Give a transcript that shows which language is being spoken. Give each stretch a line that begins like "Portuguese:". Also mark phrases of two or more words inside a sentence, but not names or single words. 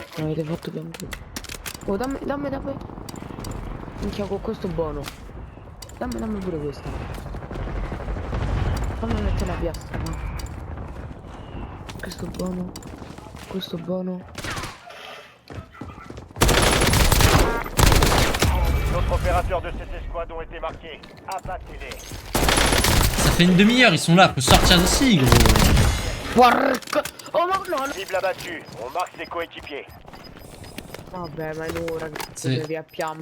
Italian: avete fatto piangere. Oh, dammi. Minchia, con questo buono. Dammi pure questa. Fammi mettere la piastra, no? Questo buono. Questo buono.
French: D'autres opérateurs de cette escouade ont été marqués. Abattez-les. Ça fait une demi-heure, ils sont là, faut sortir d'ici, gros.
Italian: Porca! Oh ma no!
French: Cible abattue. On marque ses coéquipiers.
Italian: Vabbè, ma è un'ora che
French: C'est-
Italian: devi appiamme.